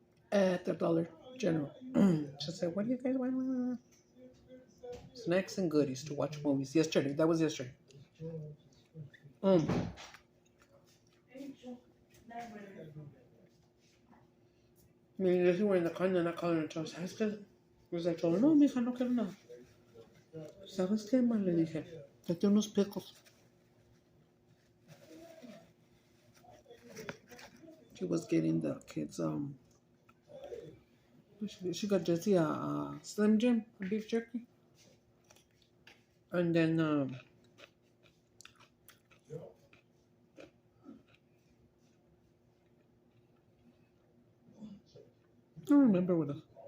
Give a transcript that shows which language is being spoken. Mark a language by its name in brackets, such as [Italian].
[English] At the Dollar General. She said, what do you guys want? Snacks and goodies to watch movies. Yesterday. That was yesterday. [Spanish] Me y [English] Leslie were in the car and then I called her and told her, [Spanish] ¿sabes qué? Pues [English] I told her, [Spanish] no, mija, no quiero nada. ¿Sabes qué, ma? Le dije, date unos pickles. [English] She was getting the kids, she got Jesse a Slim Jim, a beef jerky. And then, I don't remember what else.